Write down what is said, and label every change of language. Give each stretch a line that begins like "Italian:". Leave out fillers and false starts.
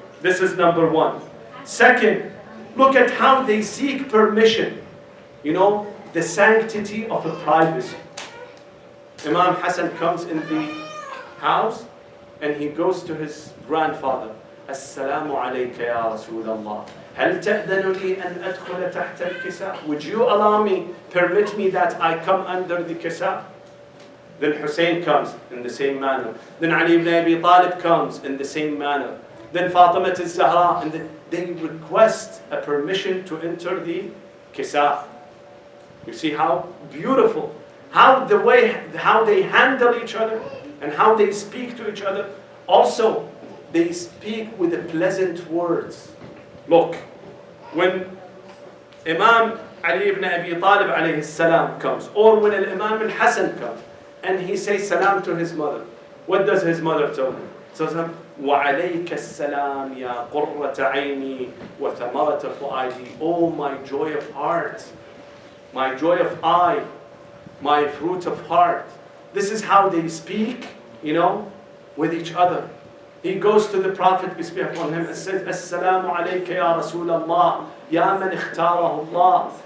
English: This is number one. Second, look at how they seek permission. You know, the sanctity of a privacy. Imam Hassan comes in the house and he goes to his grandfather.
Arabic: Assalamu alayka ya Rasulallah. هل تأذن لي أن أدخل تحت الكساء?
English: Would you allow me, permit me that I come under the kisa? Then Hussein comes in the same manner. Then Ali ibn Abi Talib comes in the same manner. Then Fatima al-Zahra, and they request a permission to enter the kisa. You see how beautiful, how they handle each other and how they speak to each other. Also, they speak with the pleasant words. Look, when Imam Ali ibn Abi Talib alayhi salam comes, or when Imam al-Hassan comes, and he says salam to his mother, what does his mother tell him? He tells him,
Arabic: وَعَلَيْكَ السَّلَامِ يَا قُرَّةَ عَيْنِي وَثَمَرَةَ فُؤَادِي.
English: Oh, my joy of heart, my joy of eye, my fruit of heart. This is how they speak, you know, with each other. He goes to the Prophet, peace be upon him, and says,
Arabic: Assalamu alayka ya Rasulallah, ya man ikhtarahu Allah.